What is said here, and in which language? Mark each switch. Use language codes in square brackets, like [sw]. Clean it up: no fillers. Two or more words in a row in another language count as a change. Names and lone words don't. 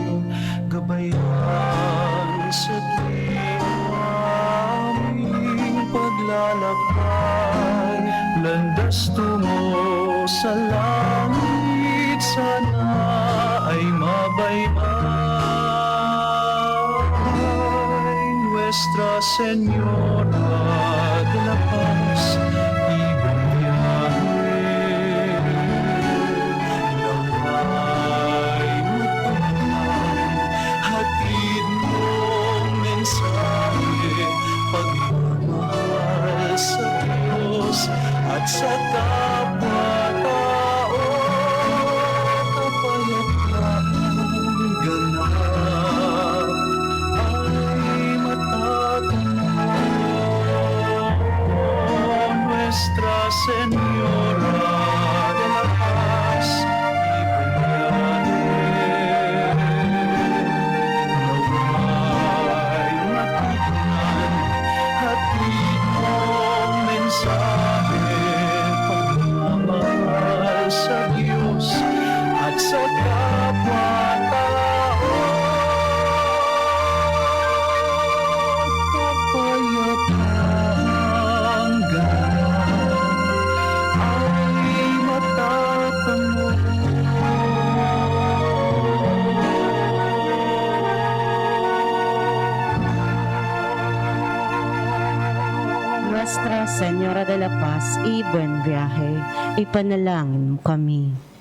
[tl] Gabayan sa aming paglalakbay, landas tungo sa langit, sana ay mabaybay. [es] Nuestra Señora de la Paz, [tl] ibigay naway matupad, hatid mong mensahe, pagmamahal sa Diyos at sa kapwa-tao. [es] Nuestra Señora de la Paz, [tl] ibigay naway matutunan, hatid mong mensahe, pagmamahal sa Diyos at sa kapwa-tao. Kapayapang ganap ay matatango. [es] Nuestra Señora de la Paz y buen viaje, [tl] ipanalangin mo kami.